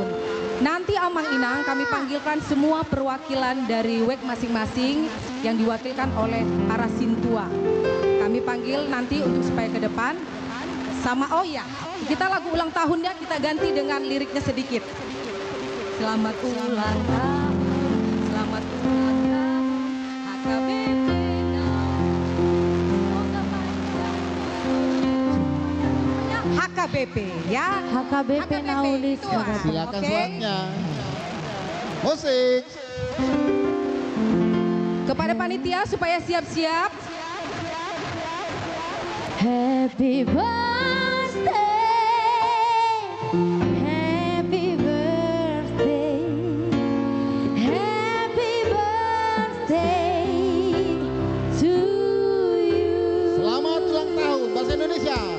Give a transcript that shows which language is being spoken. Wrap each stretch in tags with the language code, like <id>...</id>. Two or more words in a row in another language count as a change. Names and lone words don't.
<id>Nanti Amang Inang kami panggilkan semua perwakilan dari WEG masing-masing yang diwakilkan oleh para sintua. Kami panggil nanti untuk supaya ke depan. Sama oh ya, kita lagu ulang tahunnya kita ganti dengan liriknya sedikit. Selamat ulang tahun, selamat ulang tahun, HKBP. HKBP ya. HKBP Naulis itu, ah. Silakan Oke. suratnya. Musik. Kepada panitia supaya siap-siap.</id> <en>Happy birthday, happy birthday, happy birthday to you.</en> <id>Selamat ulang tahun bahasa Indonesia.</id>